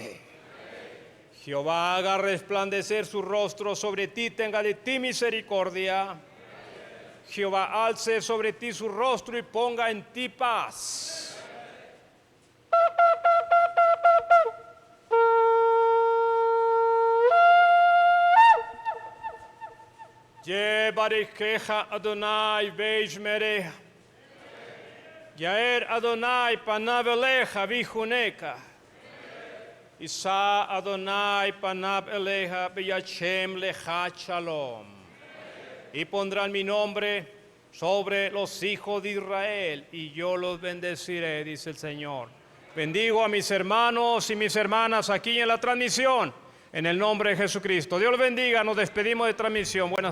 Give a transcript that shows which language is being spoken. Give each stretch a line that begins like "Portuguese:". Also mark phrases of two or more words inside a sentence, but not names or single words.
Spanish: Amén. Jehová haga resplandecer su rostro sobre ti, tenga de ti misericordia. Amén. Jehová alce sobre ti su rostro y ponga en ti paz.
Hebrew: יברכך אדוני וישמרך. יאר אדוני פניו אליך ויחונך. ישא אדוני פניו אליך וישם לך שלום.
Spanish: Y pondrán mi nombre sobre los hijos de Israel y yo los bendeciré, dice el Señor. Bendigo a mis hermanos y mis hermanas aquí en la transmisión. En el nombre de Jesucristo. Dios los bendiga. Nos despedimos de transmisión.